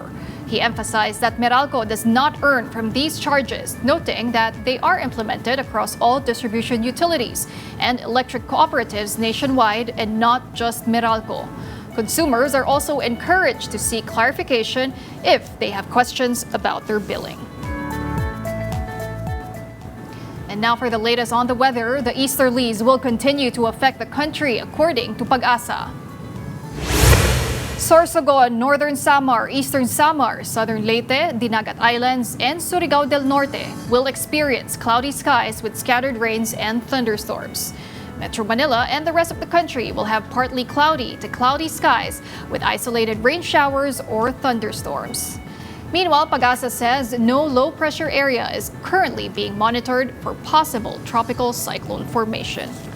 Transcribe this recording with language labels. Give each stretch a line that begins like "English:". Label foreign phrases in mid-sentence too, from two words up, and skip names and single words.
English: He emphasized that Meralco does not earn from these charges, noting that they are implemented across all distribution utilities and electric cooperatives nationwide and not just Meralco. Consumers are also encouraged to seek clarification if they have questions about their billing. And now for the latest on the weather, the easterlies will continue to affect the country according to Pag-asa. Sorsogon, Northern Samar, Eastern Samar, Southern Leyte, Dinagat Islands, and Surigao del Norte will experience cloudy skies with scattered rains and thunderstorms. Metro Manila and the rest of the country will have partly cloudy to cloudy skies with isolated rain showers or thunderstorms. Meanwhile, Pag-asa says no low-pressure area is currently being monitored for possible tropical cyclone formation.